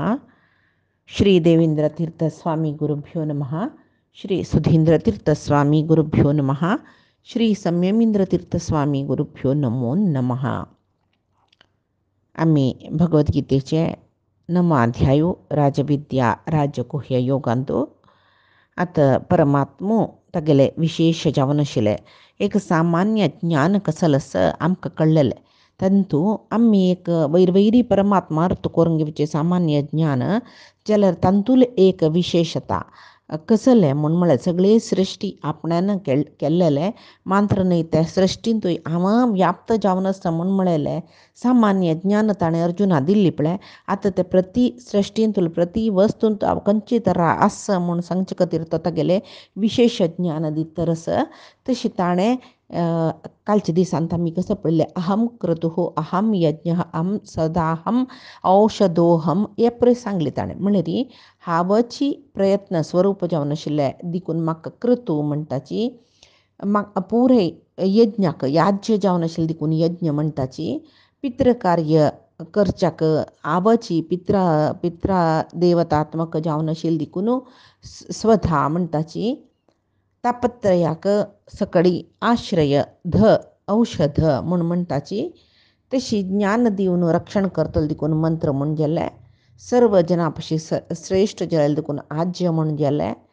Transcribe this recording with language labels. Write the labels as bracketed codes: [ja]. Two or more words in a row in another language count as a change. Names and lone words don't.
[sa] श्री देवेंद्रतीर्थस्वामी गुरुभ्यो नमः. श्री सुधींद्रतीर्थस्वामी गुरुभ्यो नमः. श्री संयमींद्रतीर्थस्वामी गुरुभ्यो नमो नमः. [kok] आम्ही भगवद्गीतेचे 9 अध्यायो राजविद्या राजगुह्य योगांतो आता परमात्मो तगेले विशेष जावन आशिल्ले एक सामान्य ज्ञान कसलस आमकां कळलेले तंतू आम्ही एक वैरवैरी परमात्मा अर्थ करून घेवचे सामान्य ज्ञान जाल्यार तांतूल एक विशेषता कसले म्हूण म्हळ्यार सगळे सृश्टी आपणान केल्लेले मात्र न्हय त्या सृश्टींतूय हांव व्याप्त जावन आसता म्हूण म्हळेलें सामान्य ज्ञान ताणें अर्जुना दिल्ली पळय. आतां ते प्रति सृश्टींतूल प्रति वस्तूंत हांव खंयची तरा आसा म्हूण सांगचे खातीर तो तागेलें विशेष ज्ञान दितरस तशी ताणें कालच्या दिसांत आमी कसं पळयलें [sa] अहम क्रतुः अहम यज्ञ अहम सदाहम औषधोहम [kok] हे पळय सांगलें ताणें. म्हळ्यार हांवची प्रयत्न स्वरूप जावन आशिल्ले देखून म्हाका क्रतू म्हणटाची म्हाका पुराय यज्ञाक याज्य जावन आशिल्लें देखून यज्ञ म्हणटाची पितृकार्य करच्याक आवची पित्रा देवतात्मक जावन आशिल्ली देखून स्वधा म्हणटाची तापत्रयाक सकडी आश्रय औषध म्हूण म्हणटाची तशी ज्ञान दिवन रक्षण करतलो देखून मंत्र म्हूण गेले सर्व जना पशी श्रेष्ठ जाले देखून आज्य म्हूण गेले